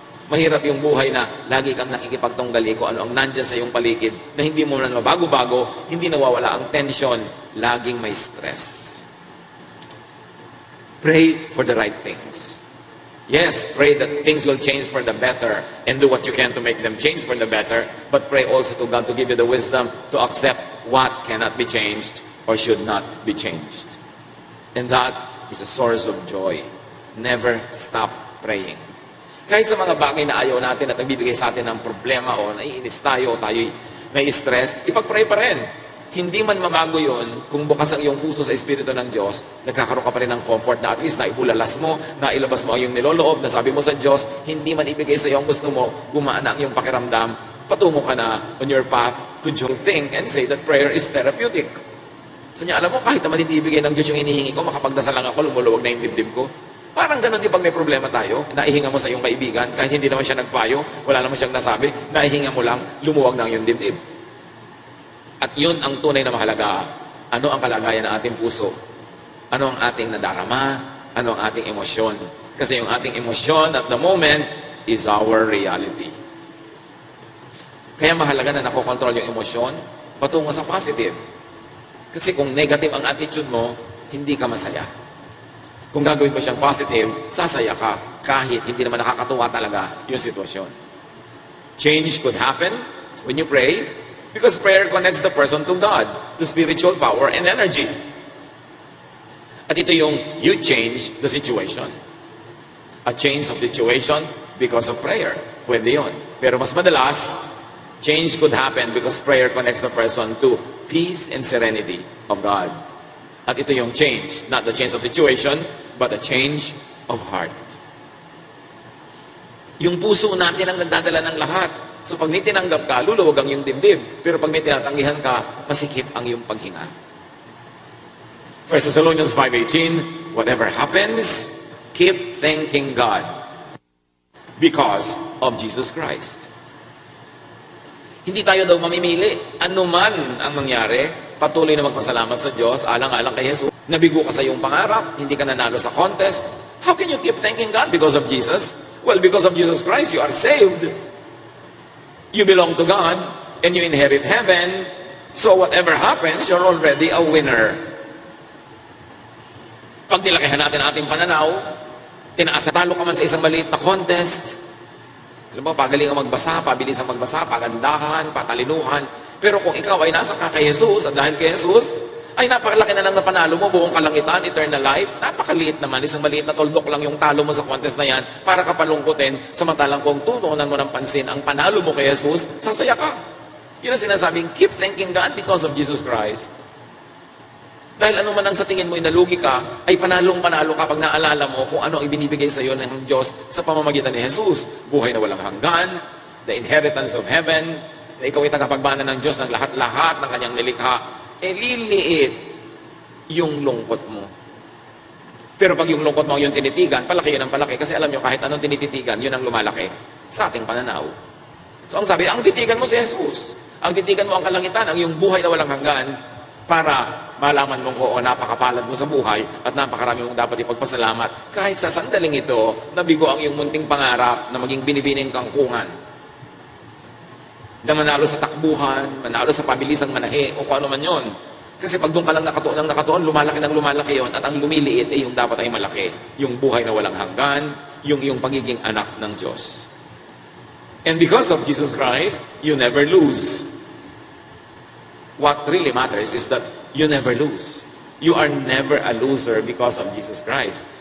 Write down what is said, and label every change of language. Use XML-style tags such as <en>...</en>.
<tl>Mahirap yung buhay na lagi kang nakikipagtunggali kung ano ang nandyan sa iyong paligid na hindi mo na mabago-bago, hindi nawawala ang tension, laging may stress.</tl> <en>Pray for the right things. Yes, pray that things will change for the better and do what you can to make them change for the better, but pray also to God to give you the wisdom to accept what cannot be changed or should not be changed. And that is a source of joy. Never stop praying.</en> <tl>Kahit sa mga bagay na ayaw natin at nagbibigay sa atin ng problema o naiinis tayo, tayo'y may stress, ipag-pray pa rin. Hindi man mabago yon kung bukas ang iyong puso sa Espiritu ng Diyos, nagkakaroon ka pa rin ng comfort na at least naibulalas mo, nailabas mo ang iyong niloloob, nasabi mo sa Diyos, hindi man ibigay sa iyo ang gusto mo, gumaan na ang iyong pakiramdam, patungo ka na</tl> <en>on your path to joy. Think and say that prayer is therapeutic.</en> <tl>So niya, alam mo, kahit naman hindi ibigay ng Diyos yung hinihingi ko, makapagdasal lang ako, lumuluwag na yung dibdib ko. Parang ganun din pag may problema tayo, naihinga mo sa iyong kaibigan, kahit hindi naman siya nagpayo, wala naman siyang nasabi, naihinga mo lang, lumuwag na ang iyong dibdib. At yun ang tunay na mahalaga. Ano ang kalagayan ng ating puso? Ano ang ating nadarama? Ano ang ating emosyon? Kasi yung ating emosyon</tl> <en>at the moment is our reality.</en> <tl>Kaya mahalaga na nakokontrol yung emosyon patungo sa positive. Kasi kung negative ang attitude mo, hindi ka masaya. Kung gagawin mo siyang positive, sasaya ka kahit hindi naman nakakatuwa talaga yung sitwasyon.</tl> <en>Change could happen when you pray, because prayer connects the person to God, to spiritual power and energy.</en> <tl>At ito yung</tl> <en>you change the situation. A change of situation because of prayer.</en> <tl>Pwede yun. Pero mas madalas,</tl> <en>change could happen because prayer connects the person to peace and serenity of God.</en> <tl>At ito yung</tl> <en>change. Not the change of situation, but a change of heart.</en> <tl>Yung puso natin ang nagdadala ng lahat. So pag may tinanggap ka, luluwag ang iyong dibdib. Pero pag may tinatanggihan ka, masikip ang iyong paghinga.</tl> <en>1 Thessalonians 5:18, whatever happens, keep thanking God because of Jesus Christ.</en> <tl>Hindi tayo daw mamimili. Ano man ang mangyari, patuloy na magpasalamat sa Diyos, alang-alang kay Jesus. Nabigo ka sa iyong pangarap, hindi ka nanalo sa contest.</tl> <en>How can you keep thanking God because of Jesus? Well, because of Jesus Christ, you are saved. You belong to God, and you inherit heaven. So whatever happens, you're already a winner.</en> <tl>Pag nilakihan natin ating pananaw, talo ka man sa isang maliit na contest, alam mo, pagaling ang magbasa, pabilis ang magbasa, pagandahan, patalinuhan. Pero kung ikaw ay nasa ka kay Jesus, at dahil kay Jesus, ay napakalaki na lang na panalo mo, buong kalangitan, eternal life, napakaliit naman, isang maliit na toldok lang yung talo mo sa contest na yan para kapalungkutin, samantalang kung tutuunan mo ng pansin ang panalo mo kay Jesus, sasaya ka. Yun ang sinasabing,</tl> <en>keep thanking God because of Jesus Christ.</en> <tl>Dahil ano man ang sa tingin mo inalugi ka, ay panalong-panalo kapag naalala mo kung ano ang ibinibigay sa iyo ng Diyos sa pamamagitan ni Jesus. Buhay na walang hanggan,</tl> <en>the inheritance of heaven,</en> <tl>na ikaw ay tagapagmana ng Diyos ng lahat-lahat ng kanyang nilikha. Liliit yung lungkot mo. Pero pag yung lungkot mo yung tinitigan, palaki yun ang palaki. Kasi alam nyo, kahit anong tinititigan, yun ang lumalaki sa ating pananaw. So ang sabi, ang titigan mo si Jesus. Ang titigan mo ang kalangitan, ang iyong buhay na walang hanggan, para malaman mong oo, napakapalad mo sa buhay at napakarami mong dapat ipagpasalamat. Kahit sa sandaling ito, nabigo ang iyong munting pangarap na maging binibining kangkungan. Na manalo sa takbuhan, manalo sa pabilisang manahe, o kung ano man yun. Kasi pag doon ka lang nakatuon, lumalaki ng lumalaki yon at ang lumiliit ay yung dapat ay malaki. Yung buhay na walang hanggan, yung iyong pagiging anak ng Diyos.</tl> <en>And because of Jesus Christ, you never lose. What really matters is that you never lose. You are never a loser because of Jesus Christ.</en>